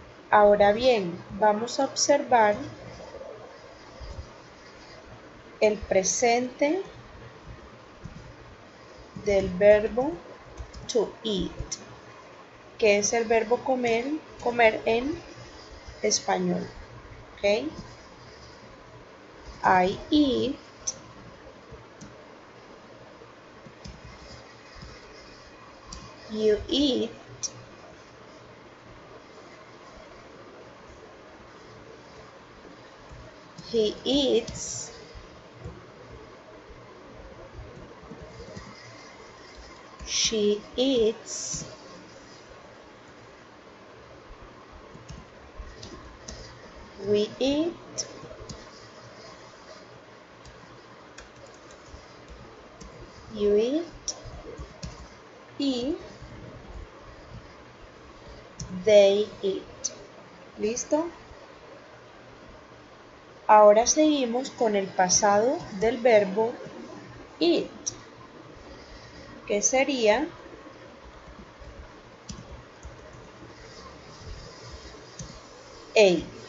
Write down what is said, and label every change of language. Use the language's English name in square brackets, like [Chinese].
[Spanish] Ahora bien, vamos a observar el presente del verbo to eat, que es el verbo comer en español. ¿Ok? [English] I eat, you eat, he eats, she eats, we eat, you eat y they eat. [Spanish] ¿Listo? Ahora seguimos con el pasado del verbo eat, que sería ate.